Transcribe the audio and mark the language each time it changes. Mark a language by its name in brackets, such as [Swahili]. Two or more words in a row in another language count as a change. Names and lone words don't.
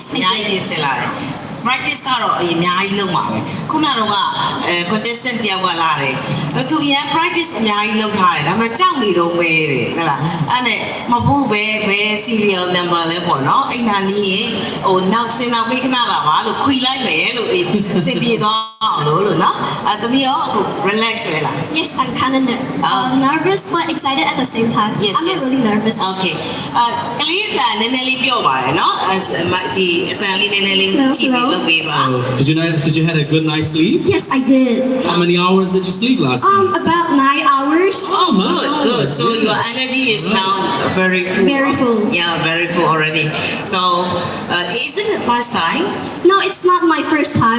[Burmese] အများကြီးပြင်ဆင်လာတယ် practice ကတော့အများကြီးလုပ်မှာပဲခုနကတော့contestant တယောက်ကလာတယ်သူရန် practice အများကြီးလုပ်ထားတယ်ဒါပေမဲ့ကြောက်နေတော့မဲတယ်ဟုတ်လားအဲ့နဲ့မဟုတ်ဘဲ [English] serial number [Burmese] လဲပေါ့နော်အိမ်နာနီးရင်ဟိုနောက်စင်နောက်ပေးခဏလာပါလို့ခွေလိုက်မယ်လို့စင်ပြေသွားအောင်လို့နော်သမီးရောအခု relax ပဲလား [English] Yes, I'm kind of nervous but excited at the same time. Yes, I'm yes. not really nervous. Okay. [Burmese] ကလေးကနည်းနည်းလေးပြောပါတယ်နော်ဒီအတန်လေးနည်းနည်းလေးကြည့်ပြီးလုပ်ပေးပါ [English] So, did you have a good night's sleep? Yes, I did. How many hours did you sleep last night? About 9 hours. Oh, good. So your energy is now very full. Very full. Yeah, very full already. So, is it the first time? No, it's not my first time.